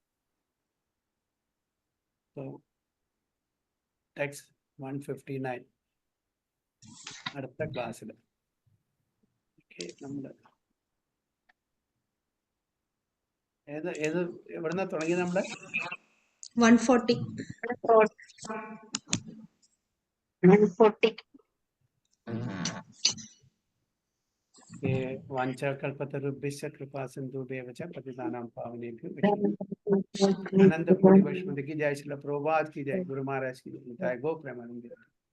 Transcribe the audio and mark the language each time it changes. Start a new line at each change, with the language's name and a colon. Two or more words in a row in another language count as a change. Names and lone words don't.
Malayalam: ടെക്സ്റ്റ് 159 അടുത്ത ക്ലാസ്സിൽ നമ്മള് എവിടുന്ന തുടങ്ങി? നമ്മള് 140.
Sanskrit: वाञ्छाकल्पतरुभ्यश्च कृपासिन्धुभ्येव च पतितानां पावनेभ्यो वैष्णवेभ्यो।
Hindi: आनंद कोटि वैष्णव की जय, श्रील प्रभुपाद की जय, गुरु महाराज की जय, गो प्रेमानंद।